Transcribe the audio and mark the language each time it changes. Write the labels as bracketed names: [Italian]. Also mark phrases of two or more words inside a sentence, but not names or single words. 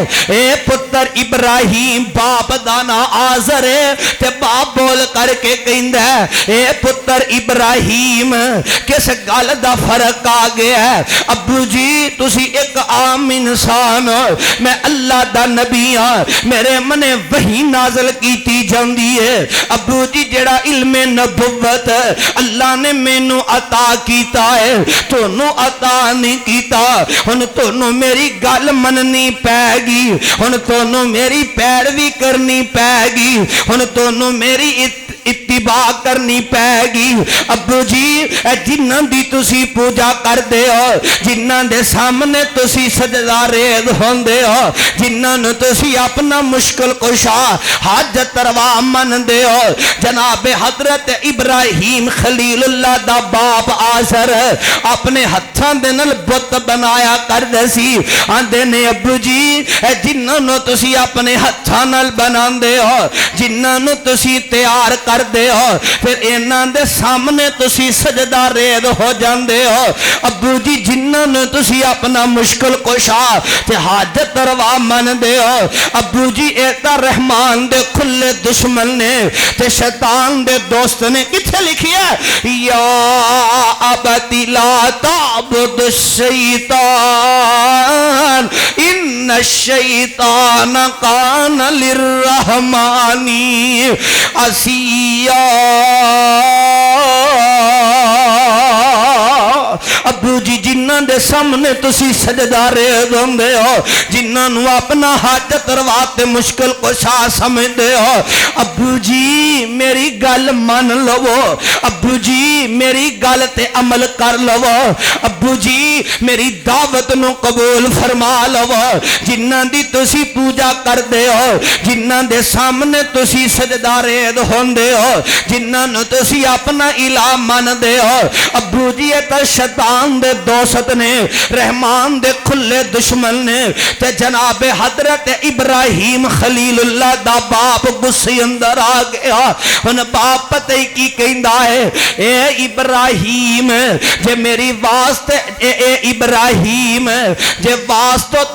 [Punjabi] اے پتر ابراہیم باپ دانا آزر ہے تے باپ بول کر کے کہندا ہے، اے پتر ابراہیم کس گل دا فرق آ گیا ہے؟ ابو جی تسی ایک عام انسان ہو، میں اللہ دا نبی ہاں، میرے منے وحی نازل کیتی جاندی ہے۔ ابو جی جڑا علم نبوت اللہ نے مینوں عطا کیتا ہے، تونوں عطا نہیں کیتا، ہن تونوں میری گل مننی پے گی، ہن تونوں میری پیروی کرنی پے گی، ہن تونوں میری اتباع کرنی پے گی۔ ابو جی جنہاں دی تسی پوجا کر دے ہو، جنہاں دے سامنے تسی سجدہ ریز ہوندے ہو، جنہاں نو تسی اپنا مشکل کشا حاجت روا من دے ہو، جناب حضرت ابراہیم خلیل اللہ دا باپ آزر اپنے ہتھاں دے نال بت بنایا کر دے سی، آندے نے ابو جی جنہاں نو تسی اپنے ہتھاں نال بنان دے ہو، جنہاں نو تسی تیار کر دے ہو، پھر انہاں دے سامنے تسی سجدہ ریز ہو جاندے ہو۔ ابو جی جنہاں نو تسی اپنا مشکل کشا تے حاجت روا من دے ہو، ابو جی ایتا رحمان دے کھلے دشمن نے تے شیطان دے دوست نے کتھے لکھیا ہے، [Arabic] یا ابتی لا تعبد الشیطان ان الشیطان کان للرحمن عصیا۔ [Punjabi] ابو جی جنہاں دے سامنے تسی سجدہ ریز ہوندے ہو، جنہاں نو اپنا حاجت روا تے مشکل کشا سمجھدے ہو، ابو جی میری گل من لو، ابو جی میری گل تے عمل کر لو، ابو جی میری دعوت نو قبول فرما لو، جنہاں دی تسی پوجا کر دے ہو، جنہاں دے سامنے تسی سجدہ ریز ہوندے ہو، جنہاں نو تسی اپنا الہ من دے ہو، ابو جی تا شیطان دے دوست نے، رحمان دے کھلے دشمن نے، تے جناب حضرت ابراہیم خلیل اللہ دا باپ غصے اندر آ گیا۔ ان باپ پتہ ہی کی کہندا ہے، اے ابراہیم جے میری واسطے اے ابراہیم جے واسطہ تو